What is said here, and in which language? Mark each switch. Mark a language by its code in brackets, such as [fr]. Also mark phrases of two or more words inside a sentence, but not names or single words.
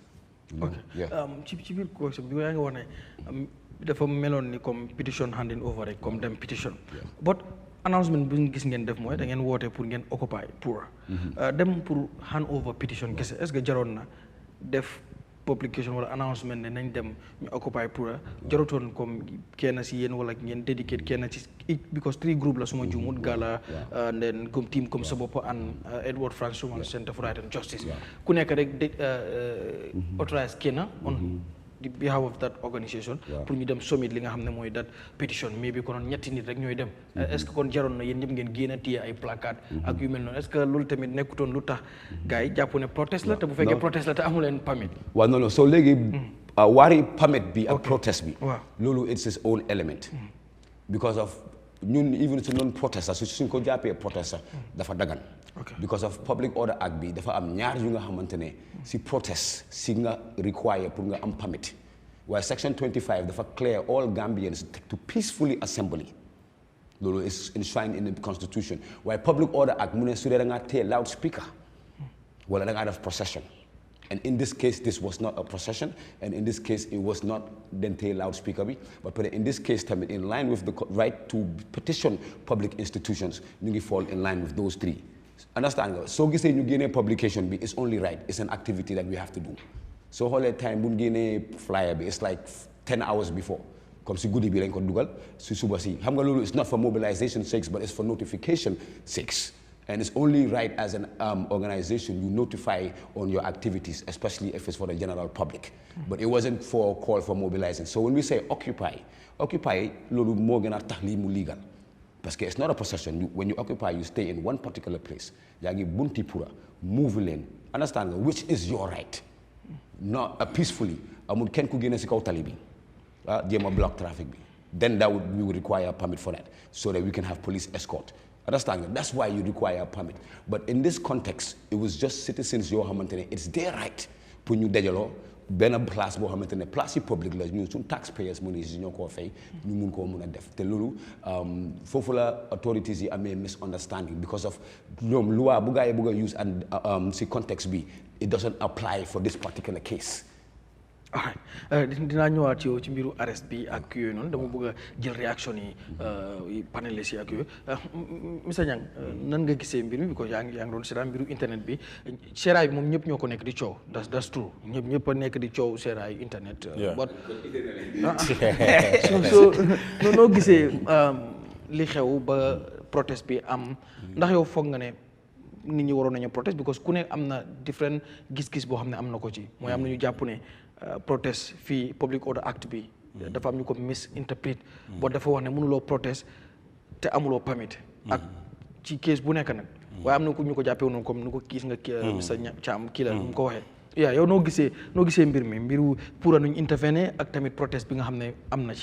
[wo] ok ci biir question bi yaa ngi wax ne dafa meloon ni comme petition [en] handing over [wo] rek comme dem petition [en] but announcement [wo] bu gis ngeen def mooy da ngeen woote pour ngeen occupy pour dem pour [en] hand over petition [wo] kese [fr] est-ce que [wo] jaroon na def publication wala announcement ne nañ dem ñu occupy pour jarutoon comme kenn si yéen wala ngeen dedicate kenn ci because 3 group la suma juumut Gala [en] and then team [wo] Gomsabopp and Edward Francis Center for Right and Justice ku nekk rek authorize kenn [en] on the behalf of that organisation [wo] pour ñu dem summit li nga xam ne mooy [en] that petition maybe [wo] konoon ñetti nit rek ñooy dem [fr] est-ce que [wo] kon jaroon na yéen ñëpp ngeen génn a téye ay placard ak yu mel noonu [fr] est-ce que [wo] loolu tamit nekkutoon lu tax gars yi jàpp ne protest la te bu fekkee protest la te amu leen permit waaw non so léegi waari permit bi ak protest bi loolu [en] it's its own element because of [wo] ñun even su non protest su suñ ko jàppee protest dafa dagan [en] because of public order act [wo] bi dafa am ñaar yu nga xamante ne si protest si nga require pour nga am permit waaye section 25 dafa [en] clear all Gambians to peacefully assembly [wo] loolu [en] is enshrined in the constitution [wo] waaye [en] public order act [wo] mu ne su dee da ngaa téye loudspeaker wala da ngaa def [en] procession and in this case this was not a procession and in this case it was not then téye loudspeaker bi but in this case tamit in line with the right to petition public institutions [wo] ñu ngi [en] fall in line with those three. Understand [wo] nga soo gisee ñu génnee [en] publication bi it's only right it's an activity that we have to do [wo] soo xoolee time bu ñu génnee flyer bi [en] it's like 10 hours before [wo] comme si guddi bi lañ ko dugal si suba si xam nga loolu [en] it's not for mobilization sakes but it's for notification sakes and it's only right as an organization you notify on your activities especially if it's for the general public but it wasn't for a call for mobilizing so when we say occupy [wo] loolu moo gën a tax lii mu [en] legal [fr] parce que [en] it's not a possession when you occupy you stay in one particular place [wo] yaa ngi bunti pura [en] move leen understand nga which is your right not peacefully [wo] amul kenn ku génne si kaw tali bi jéem a [en] block traffic bi then we would require a permit for that so that we can have police escort [wo] understand nga [en] that's why you require a permit but in this context it was just citizens [wo] yoo xamante ne [en] it's their right [wo] pour ñu dajaloo benn place boo xamante ne place yi publique la ñun suñ taxpayers mu ne si ñoo koo fay ñu mun koo mun a def te loolu foofu la authorities yi amee misunderstanding [en] because of [wo] ñoom loi bu gaa yi bëgg a use and si context bi [en] it doesn't apply for this particular case. [wo] dinaa ñëwaat yow ci mbiru arrest bi ak yooyu noonu dama bëgg a jël réaction yi panélistes yi ak yooyu Mr Niang nan nga gisee mbir mi because yaa ngi doon seetaan mbiru internet bi seeraay bi moom ñëpp ñoo ko nekk di coow [en] that's true [wo] ñëpp a nekk di coow seeraay internet but so noo gisee li xew ba protest bi am ndax yow foog nga ne nit ñi waroon nañu protest because ku ne am na different gis-gis boo xam ne am na ko ci mooy am na ñu jàpp ne protest fii [en] public order act [wo] bi dafa am ñu ko misinterpret boo dafa wax ne mënuloo protest te amuloo permit ak ci case bu nekk nag waaye am na ku ñu ko jàppee noonu comme nu ko gis nga Mr Thiam Killa mu ko waxee yow noo gisee mbir mi mbiru pour nuñ intervenir ak tamit protest bi nga xam ne am na ci